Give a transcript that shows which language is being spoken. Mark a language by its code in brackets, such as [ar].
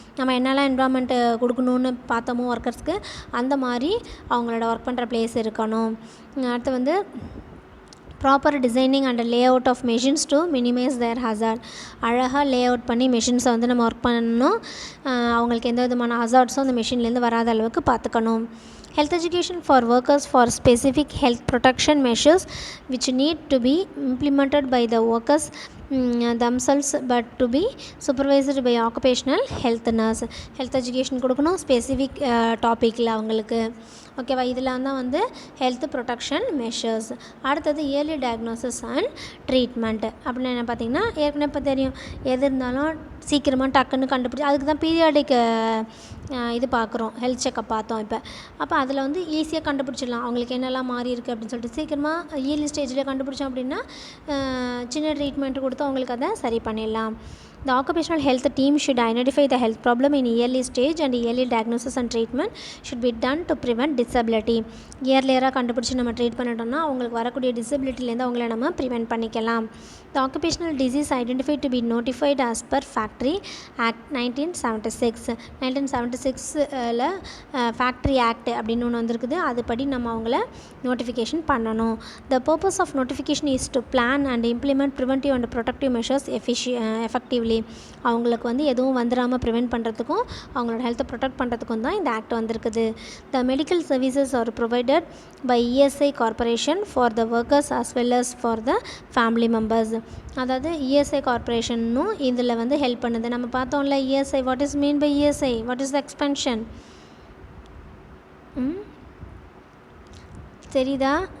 [ta] நம்ம என்னெல்லாம் என்வரான்மெண்ட் கொடுக்கணும்னு பார்த்தோமோ ஒர்க்கர்ஸ்க்கு, அந்த மாதிரி அவங்களோட ஒர்க் பண்ணுற பிளேஸ் இருக்கணும். அடுத்து வந்து [en] Proper designing and layout of machines to minimise their hazard. [ta] அழகாக லே அவுட் பண்ணி மெஷின்ஸை வந்து நம்ம ஒர்க் பண்ணணும். அவங்களுக்கு எந்த விதமான ஹசார்ட்ஸும் அந்த மெஷின்லேருந்து வராத அளவுக்கு பார்த்துக்கணும். [en] Health education for workers for specific health protection measures which need to be implemented by the workers themselves but to be supervised by occupational health nurse. [ta] Health education கொடுக்கணும் ஸ்பெசிஃபிக் டாப்பிக்கில் அவங்களுக்கு. ஓகேவா, இதெல்லாம் தான் வந்து ஹெல்த் ப்ரொடெக்ஷன் மெஷர்ஸ். அடுத்தது yearly diagnosis and treatment. அப்படின்னு என்ன பார்த்திங்கன்னா, ஏற்கனவே இப்போ தெரியும், எது இருந்தாலும் சீக்கிரமாக டக்குன்னு கண்டுபிடிச்சி, அதுக்கு தான் பீரியாடிக் இது பார்க்குறோம், ஹெல்த் செக்கப் பார்த்தோம் இப்போ. அப்போ அதில் வந்து ஈஸியாக கண்டுபிடிச்சிடலாம் அவங்களுக்கு என்னெல்லாம் மாறி இருக்குது அப்படின்னு சொல்லிட்டு. சீக்கிரமாக இயர்லி ஸ்டேஜில் கண்டுபிடிச்சோம் அப்படின்னா சின்ன ட்ரீட்மெண்ட் கொடுத்து அவங்களுக்கு அதை சரி பண்ணிடலாம். [en] The occupational health team should identify the health problem in early stage and early diagnosis and treatment should be done to prevent disability. [ta] இயர்லியராக கண்டுபிடிச்சி நம்ம ட்ரீட் பண்ணிட்டோம்னா அவங்களுக்கு வரக்கூடிய டிசபிலிட்டிலேருந்து அவங்கள நம்ம ப்ரிவெண்ட் பண்ணிக்கலாம். [en] The occupational disease identified to be notified as per Factory Act 1976. [ta] 1976ல் Factory Act அப்படின்னு ஒன்று வந்திருக்குது. அதுபடி நம்ம அவங்கள நோட்டிஃபிகேஷன் பண்ணணும். [en] The purpose of notification is to plan and implement preventive and protective measures effectively. [ta] அவங்களுக்கு வந்து எதுவும் வந்துடாமல் ப்ரிவெண்ட் பண்ணுறதுக்கும் அவங்களோட ஹெல்த்தை ப்ரொடெக்ட் பண்ணுறதுக்கும் தான் இந்த ஆக்ட் வந்திருக்குது. [en] The medical services are provided by ESI corporation for the workers as well as for the family members. [ta] அதாவது இஎஸ்ஐ கார்பரேஷனும் இதில் வந்து ஹெல்ப் பண்ணுது. நம்ம பார்த்தோம்ல ESI, [en] what is mean by ESI, what is the expansion [ta] தெரியுதா?